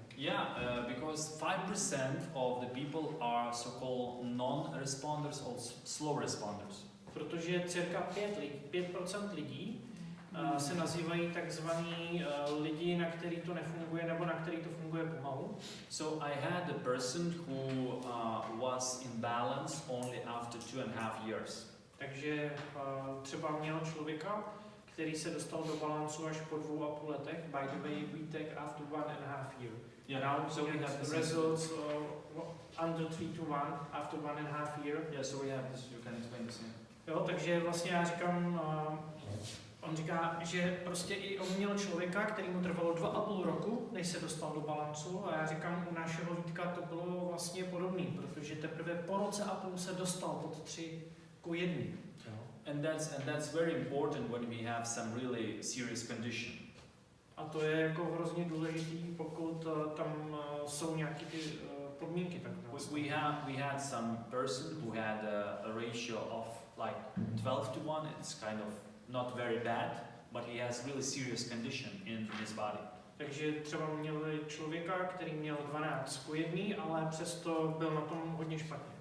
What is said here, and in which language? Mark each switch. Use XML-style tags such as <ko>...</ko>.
<en>Yeah, because 5% of the people are so-called non-responders or slow responders.</en> <cs>Protože cirka 5% lidí se nazývají takzvaní lidi, na který to nefunguje nebo na který to funguje pomalu.</cs> <en>So I had a person who was in balance only after 2.5 years.</en> <cs>Takže třeba měl člověka, který se dostal do balancu až po 2,5 letech.</cs> <en>By the way, we take after 1.5 year. Yeah, Now so we have the this results under 3 to 1 after 1.5 year. Yeah, so we have this. You can explain this.</en> <cs>Jo, takže vlastně já říkám, on říká, že prostě i on měl člověka, který mu trvalo 2,5 roku, než se dostal do balancu, a já říkám, u našeho Vítka to bylo vlastně podobné, protože teprve po roce a půl se dostal pod 3:1.</cs> <en>And that's very important when we have some really serious condition.</en> <cs>A to je jako hrozně důležitý, pokud tam jsou nějaké ty podmínky. Tak</cs> <en>we had some person who had a ratio of like 12:1. It's kind of not very bad, but he has really serious condition in his body.</en> <cs>Takže třeba měli člověka, který měl 12:1, ale přesto byl na tom hodně špatně.</cs>